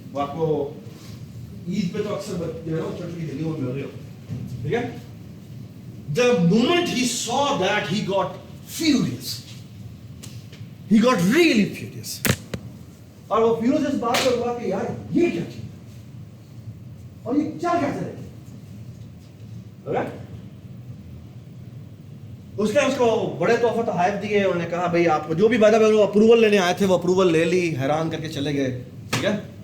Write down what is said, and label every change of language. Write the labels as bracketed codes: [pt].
[ur] وہ آپ کو عید پہ تو اکثر جو ہے چھوٹی دلی میں مل رہے ہو، ٹھیک ہے. [en] The moment he saw that, he got furious. He got really furious. [ur] اور وہ furious اس بات پر ہوا کہ یار یہ کیا چیز اور یہ چل کیسے رہے. اس نے اس کو بڑے تحفہ تحائف دیے. انہوں نے کہا بھائی آپ کو جو بھی وعدہ وہ اپروول لینے آئے تھے وہ اپروول لے لی، حیران کر کے چلے گئے، ٹھیک ہے.